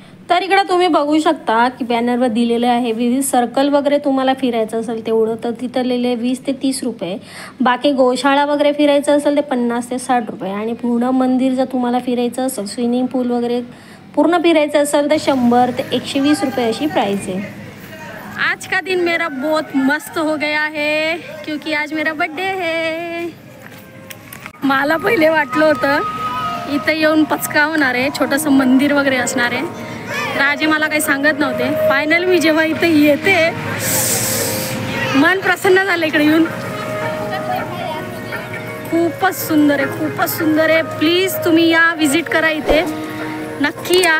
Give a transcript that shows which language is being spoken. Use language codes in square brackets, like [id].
[mr] तर इकडं तुम्ही बघू शकता की बॅनरवर दिलेले आहे विविध सर्कल वगैरे तुम्हाला फिरायचं असेल तेवढं तर तिथं लिहिले 20 ते 30 रुपये. बाकी गोशाळा वगैरे फिरायचं असेल ते 50 ते 60 रुपये. आणि पूर्ण मंदिर जर तुम्हाला फिरायचं असेल, स्विमिंग पूल वगैरे पूर्ण फिरायचं असेल तर 100 ते 120 रुपये अशी प्राइस आहे. [hi] आज का दिन मेरा बहुत मस्त हो गया है क्योंकि आज मेरा बर्थडे है. [mr] मला पहिले वाटलं होतं इथं येऊन पचका होणार आहे, छोटंसं मंदिर वगैरे असणार आहे. राजे मला काही सांगत नव्हते. फायनल मी जेव्हा इथं येते मन प्रसन्न झालं इकडे येऊन. खूपच सुंदर आहे. प्लीज तुम्ही या, विजिट करा इथे, नक्की या.